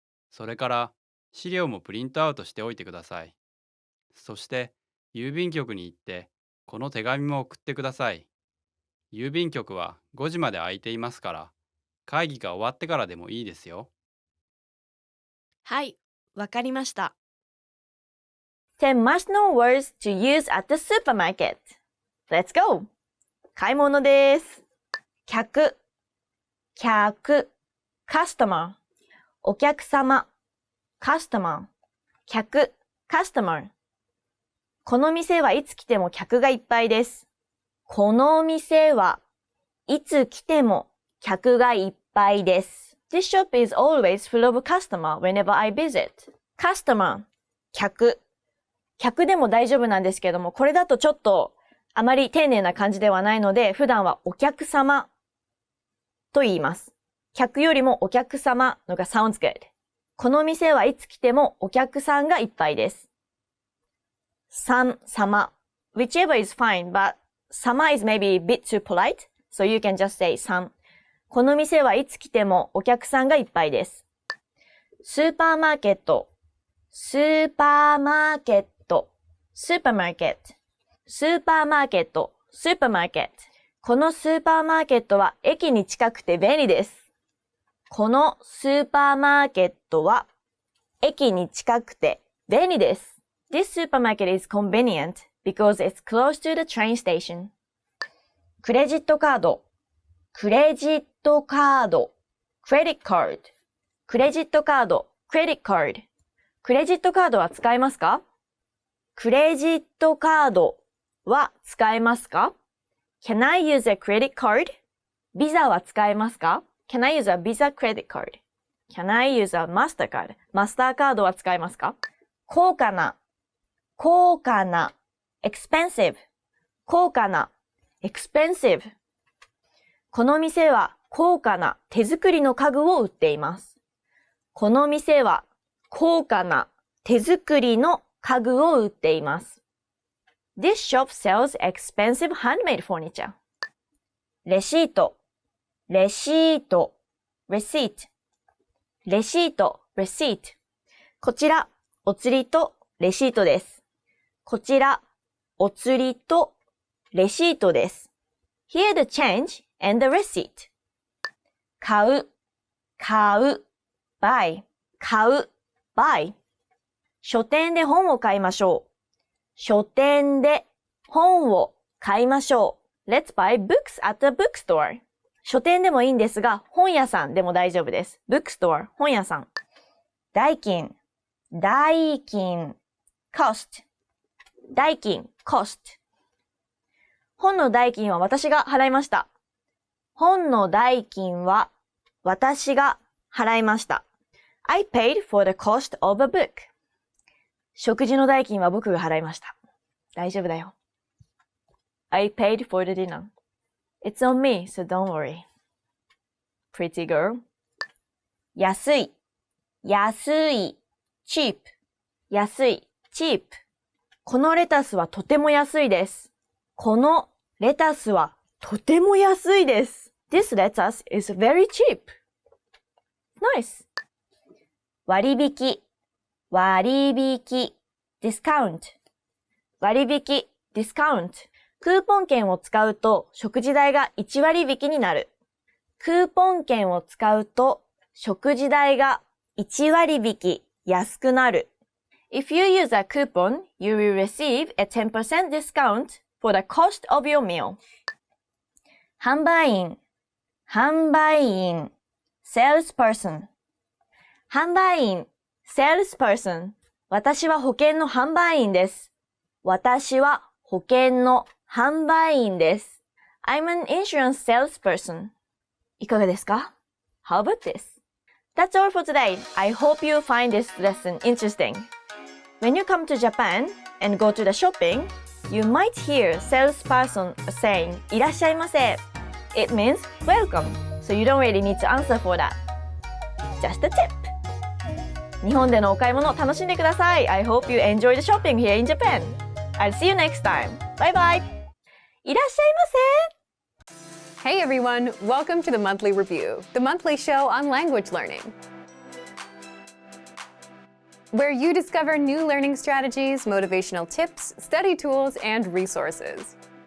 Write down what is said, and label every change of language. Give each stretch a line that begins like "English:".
Japanese: それから資料もプリントアウトしておいてください。そして郵便局に行ってこの手紙も送ってください。郵便局は5時まで空いていますから、会議が終わってからでもいいですよ。はい、わかりました。
English: 10 must-know words to use at the supermarket. Let's go!
Japanese: 買い物です。客、カスタマー、お客様、カスタマー、客、カスタマー。この店はいつ来ても客がいっぱいです。この店はいつ来ても客がいっぱいです。
English: This shop is always full of customer whenever I visit. Customer、客。
Japanese: 客でも大丈夫なんですけども、これだとちょっとあまり丁寧な感じではないので、普段はお客様と言います。客よりもお客様のが
English: sounds good。
Japanese: この店はいつ来てもお客さんがいっぱいです。さん、様。
English: Whichever is fine, but sama is maybe a bit too polite, so you can just say さん。
Japanese: この店はいつ来てもお客さんがいっぱいです。スーパーマーケット、スーパーマーケット、スーパーマーケット、スーパーマーケット、スーパーマーケット。このスーパーマーケットは駅に近くて便利です。このスーパーマーケットは駅に近くて便利です。
English: This supermarket is convenient because it's close to the train station.
Japanese: クレジットカード、クレジットカード、credit card。クレジットカード、credit card。クレジットカードは使えますか？クレジットカードは使えますか？
English: Can I use a credit card?
Japanese: ビザは使えますか？
English: Can I use a Visa credit card? Can I use a Mastercard?
Japanese: マスターカードは使えますか？高価な、高価な、expensive。高価な、expensive。この店は高価な手作りの家具を売っています。この店は高価な手作りの家具を売っています。
English: This shop sells expensive handmade furniture.
Japanese: レシート、レシート、receipt。レシート、receipt。こちら、お釣りとレシートです。こちら、お釣りとレシートです。
English: Here the change and the receipt.
Japanese: 買う、買う、buy。買う、buy。書店で本を買いましょう。書店で本を買いましょう。
English: Let's buy books at the bookstore.
Japanese: 書店でもいいんですが、本屋さんでも大丈夫です。bookstore、本屋さん。代金、代金、cost。代金、cost。本の代金は私が払いました。本の代金は私が払いました。
English: I paid for the cost of a book.
Japanese: 食事の代金は僕が払いました。大丈夫だよ。
English: I paid for the dinner. It's on me, so don't worry. Pretty girl.
Japanese: 安い、安い、cheap。安い、cheap。このレタスはとても安いです。このレタスはとても安いです。
English: This lettuce is very cheap. Nice.
Japanese: 割引、割引、discount。割引、discount。クーポン券を使うと食事代が1割引きになる。クーポン券を使うと食事代が1割引き安くなる。
English: If you use a coupon, you will receive a 10% discount for the cost of your meal.
Japanese: 販売員、販売員、salesperson。販売員、salesperson。私は保険の販売員です。私は保険の販売員です。
English: I'm an insurance salesperson.
Japanese: いかがですか？
English: How about this? That's all for today. I hope you find this lesson interesting. When you come to Japan and go to the shopping, you might hear salesperson saying
Japanese: いらっしゃいませ。
English: It means welcome, so you don't really need to answer for that. Just a tip.
Japanese: 日本でのお買い物を楽しんでください。
English: I hope you enjoy the shopping here in Japan. I'll see you next time. Bye bye.
Japanese: いらっしゃいませ。
English: Hey everyone, welcome to the Monthly Review, the monthly show on language learning, where you discover new learning strategies, motivational tips, study tools, and resources.